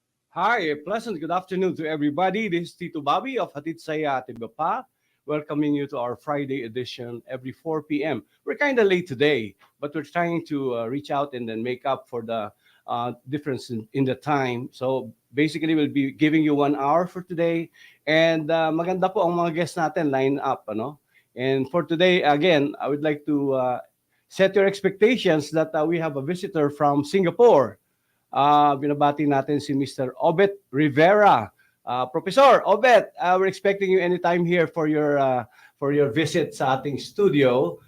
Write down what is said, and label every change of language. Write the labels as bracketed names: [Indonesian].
[English] Hi, a pleasant good afternoon to everybody. This is Tito Bobby of Hatid Saya, welcoming you to our Friday edition every 4 p.m. We're kind of late today, but we're trying to reach out and then make up for the difference in the time. So basically, we'll be giving you 1 hour for today. [Filipino] And maganda po ang mga guests natin line up. Ano? [English] And for today, again, I would like to set your expectations that we have a visitor from Singapore. [Filipino] Binabati natin si Mr. Obet Rivera. [English] Professor Obet, we're expecting you anytime here for your visit [Filipino] sa ating studio.